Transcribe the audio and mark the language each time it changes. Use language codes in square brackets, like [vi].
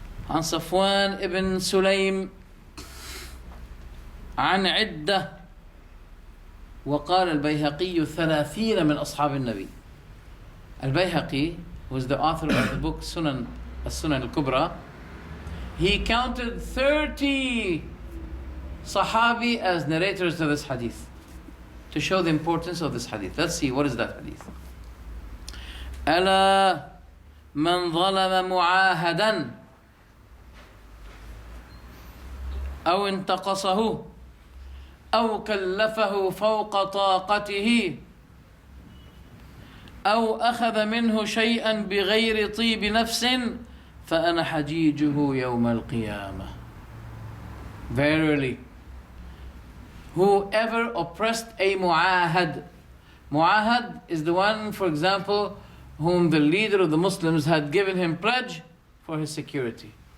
[ar] عن صفوان ابن سليم عن عدة وقال البيهقي 30 من أصحاب النبي. [en] Al-Bayhaqi was the author of the book Sunan al-Kubra. He counted 30 Sahabi as narrators to this hadith to show the importance of this hadith. Let's see, what is that hadith? [ar] ألا من ظلم معاهدا أو انتقصه أو كلفه فوق طاقته أو أخذ منه شيئا بغير طيب نفس فأنا حجيجه يوم القيامة. [en] Verily, whoever oppressed a mu'ahad. Mu'ahad is the one, for example, whom the leader of the Muslims had given him pledge for his security.